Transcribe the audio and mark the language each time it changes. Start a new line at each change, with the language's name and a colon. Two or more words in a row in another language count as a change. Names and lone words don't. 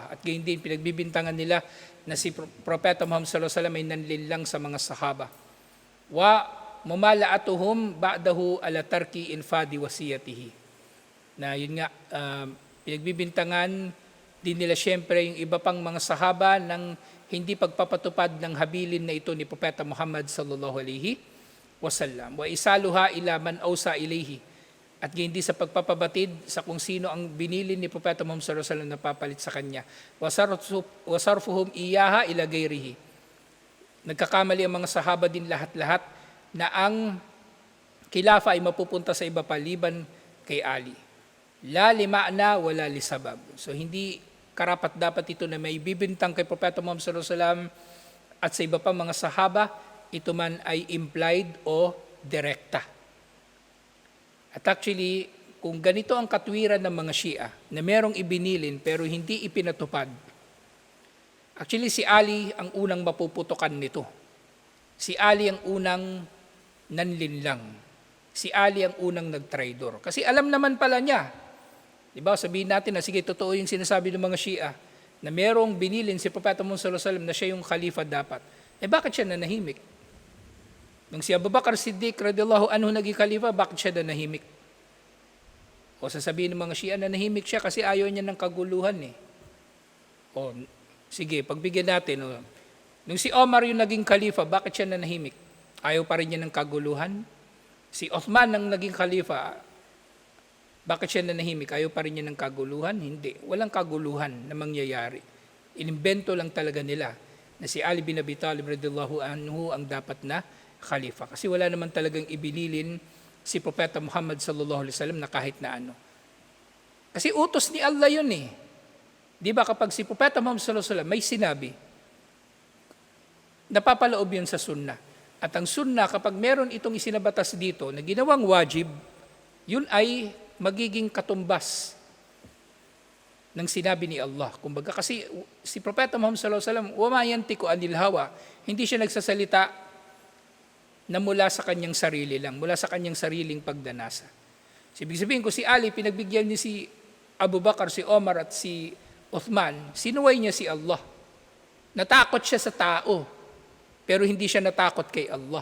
Filipino: At gayon din, pinagbibintangan nila na si Propeta Muhammad
Arabic: صلى الله عليه وسلم
Filipino: ay nanlinlang sa mga sahaba.
Arabic: وممالأتهم بعده على ترك إنفاذ وصيته.
Filipino: Na yun nga, pinagbibintangan din nila syempre yung iba pang mga sahaba ng hindi pagpapatupad ng habilin na ito ni Propeta Muhammad
Arabic: صلى الله عليه وسلم. وإيصالها إلى من أوصى إليه.
Filipino: At hindi sa pagpapabatid sa kung sino ang binilin ni Propeta Muhammad
Arabic: صلى الله عليه وسلم
Filipino: na papalit sa kanya.
Arabic: وصرفهم إياها إلى غيره.
Filipino: Nagkakamali ang mga sahaba din lahat-lahat na ang khilafa ay mapupunta sa iba paliban kay Ali.
Arabic: لا لمعنى ولا لسبب.
Filipino: So hindi karapat dapat ito na may bibintang kay Propeta Muhammad
Arabic: صلى الله عليه وسلم
Filipino: at sa iba pa mga sahaba, ito man ay implied o direkta. At actually, kung ganito ang katwiran ng mga Shia na merong ibinilin pero hindi ipinatupad, actually si Ali ang unang mapuputukan nito. Si Ali ang unang nanlinlang. Si Ali ang unang nagtraidor. Kasi alam naman pala niya, diba, sabihin natin na sige, totoo yung sinasabi ng mga Shia na merong binilin si Propeta Muhammad
Arabic: صلى الله عليه وسلم
Filipino: na siya yung khalifa dapat. Bakit siya nanahimik? Nung si Abu Bakr Siddiq
Arabic: رضي الله عنه
Filipino: naging khalifa, bakit siya nanahimik? O sasabihin ng mga Shia na nanahimik siya kasi ayaw niya ng kaguluhan eh. O sige, pagbigyan natin. Nung si Omar yung naging khalifa, bakit siya nanahimik? Ayaw pa rin niya ng kaguluhan. Si Uthman ang naging khalifa, bakit siya nanahimik? Ayaw pa rin niya ng kaguluhan? Hindi. Walang kaguluhan na mangyayari. Inimbento lang talaga nila na si Ali bin Abi Talib
Arabic: رضي الله عنه
Filipino: ang dapat na khalifa. Kasi wala naman talagang ibinilin si Propeta Muhammad
Arabic: صلى الله عليه وسلم
Filipino: na kahit na ano. Kasi utos ni Allah yun eh. Di ba kapag si Propeta Muhammad
Arabic: صلى الله عليه وسلم
Filipino: may sinabi, napapaloob yun sa sunnah. At ang sunnah, kapag meron itong isinabatas dito na ginawang wajib, yun ay magiging katumbas ng sinabi ni Allah. Kumbaga kasi si Propeta Muhammad
Arabic: صلى الله عليه وسلم, وما ينطق عن الهوى,
Filipino: hindi siya nagsasalita na mula sa kanyang sarili lang, mula sa kanyang sariling pagdanasa. So, ibig sabihin ko si Ali, pinagbigyan niya si Abu Bakar, si Omar at si Uthman, sinuway niya si Allah. Natakot siya sa tao, pero hindi siya natakot kay Allah.